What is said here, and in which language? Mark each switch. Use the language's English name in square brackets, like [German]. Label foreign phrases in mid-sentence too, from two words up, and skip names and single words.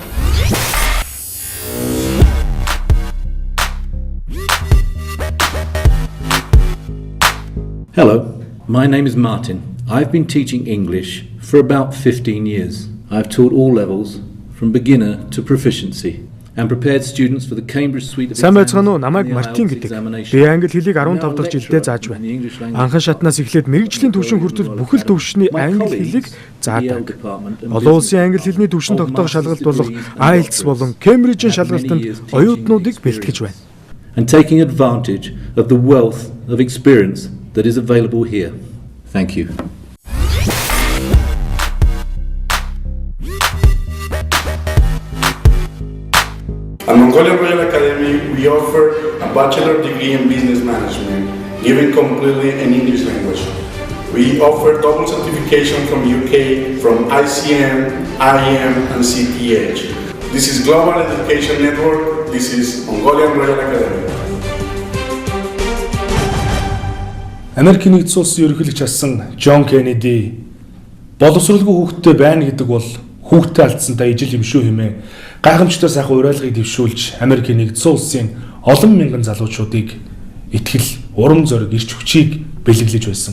[English] Hello, my name is Martin. I've been teaching English for about 15 years. I've taught all levels, from beginner to proficiency, and prepared students for the Cambridge suite of [Mongolian] Сайн байцгаана уу? Намайг Мартин гэдэг. Би англи хэлийг 15 дахь жилдээ зааж байна. Анхан шатнаас эхлээд мэргэжлийн түвшин хүртэл бүхэл төвшний англи хэлийг заадаг. Олон улсын англи хэлний түвшин тогтоох шалгалт болох IELTS болон Cambridge-ийн шалгалтанд оюутнуудыг бэлтгэж байна. [English] And taking advantage of the wealth of experience that is available here. Thank you. At Mongolian Royal Academy, we offer a bachelor degree in business management, given completely in English language. We offer double certification from UK, from ICM, IEM, and CTH. This is Global Education Network. This is Mongolian Royal Academy. [Mongolian] Америкийн нэгдсэн улсын ерөнхийлөгч асан Джон Кеннеди боловсролгүй хүүхдтэй байна гэдэг бол хүүхдтэй алдсантай ижил юм шүү хэмээн гайхамшигтай сайхан уриалгыг дэвшүүлж Америкийн нэгдсэн улсын олон мянган залуучуудыг итгэл, урам зориг, эрч хүчийг бэлэглэж байсан.